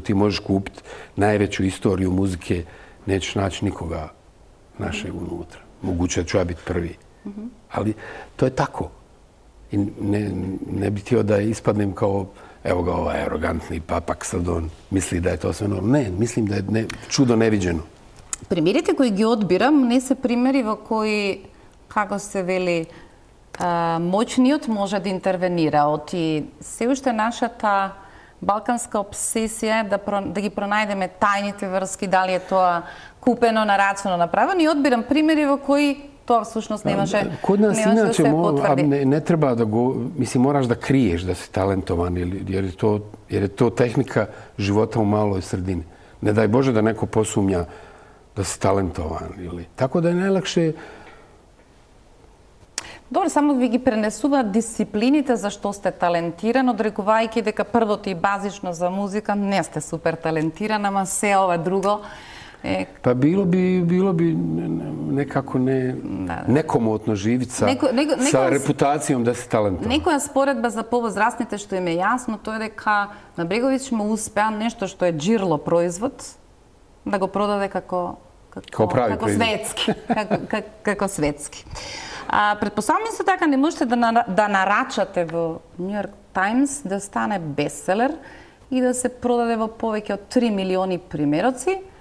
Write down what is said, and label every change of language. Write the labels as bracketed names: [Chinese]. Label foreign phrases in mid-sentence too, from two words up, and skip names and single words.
[Bosnian] Ti možeš kupiti najveću istoriju muzike, nećeš naći nikoga našeg unutra. Moguće da ću ja biti prvi. Ali to je tako. I ne bih htio da ispadnem kao, evo ga ovaj arogantni papak, sad on misli da je to sve normalno. Ne, mislim da je čudo neviđeno. [Macedonian] Примерите кои ги одбирам не се примери во кои, како се вели, моćниот може да интервенира. Оти се уште нашата балканска обсесија да ги пронајдеме тајните врски, дали е тоа купено, нарачено, направено. И одбирам примери во кои тоа всушност не може да се потврди. [Bosnian] Kod nas inače ne treba da mislim, moraš da kriješ da si talentovan, jer je to tehnika života u maloj sredini. Ne daj Bože da neko posumnja da si talentovan. Tako da je najlakše... [Macedonian] Добро, само ви ги пренесуваат дисциплините за што сте талентиран, одрекувајќи дека првото и базично за музика не сте супер талентиран, ама се ова друго е... [Bosnian] Pa bilo bi nekako nekomotno živiti sa reputacijom da si talentovan. [Macedonian] Некоја споредба за повозрастните што им е јасно, тоа е дека на Бреговиќ му успеа нешто што е джирло производ да го продаде како светски. Како светски. Предпоставам исто така не можете да нарачате во New York Times да стане бестселер и да се продаде во повеќе од 3 милиони примероци.